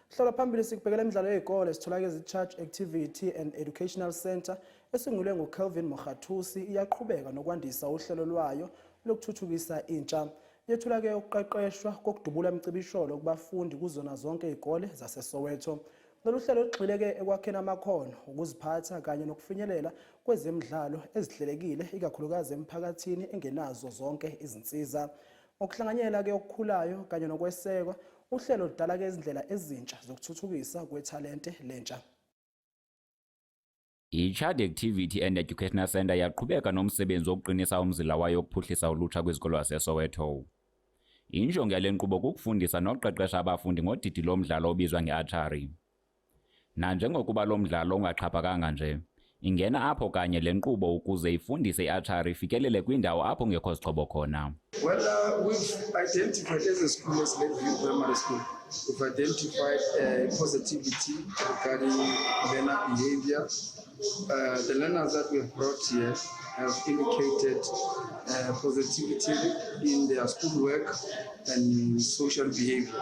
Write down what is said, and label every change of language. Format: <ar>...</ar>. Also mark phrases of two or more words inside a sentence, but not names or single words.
<zu>Hlala phambili sikubhekela imidlalo yezikole sitholake iCharge Activity and Educational Center esungulwe nguKelvin Mogathusi iyaqhubeka nokwandisa uhlelo lwayo lokuthuthukisa intsha. Yethulake ukuqeqeshwa kokudubula imicibisholo kubafundi kuzona zonke izikole zaseSoweto. Lolu hlelo lugxileke ekwakheni amakhono, ukuziphatha kanye nokufinyelela kwezemidlalo ezihlelekile ikakhulukazi emphakathini engenazo zonke izinsiza. Ngokuhlanganyela ke okukhulayo kanye nokwesekwa, uhlelo ludala ke izindlela ezintsha zokuthuthukisa kwethalente lentsha.</zu> <xh>iCharge Activity and Educational Center yaqhubeka nomsebenzi wokuqinisa umzila wayo wokuphuhlisa ulutsha kwizikolo zaseSoweto. Injongo yale nkqubo kukufundisa nokuqeqesha abafundi ngodidi lomdlalo obizwa nge-archery. Nanjengokuba lo mdlalo ungaxhaphakanga nje, ingena apho kanye le nkqubo ukuze ifundise i-archery ifikelele kwindawo apho kungekho zixhobo khona.</xh> <en>Well, we've identified as a school, as Lakeview Primary School, we've identified positivity regarding learner behavior. The learners that we've brought here have indicated positivity in their schoolwork and social behavior.</en>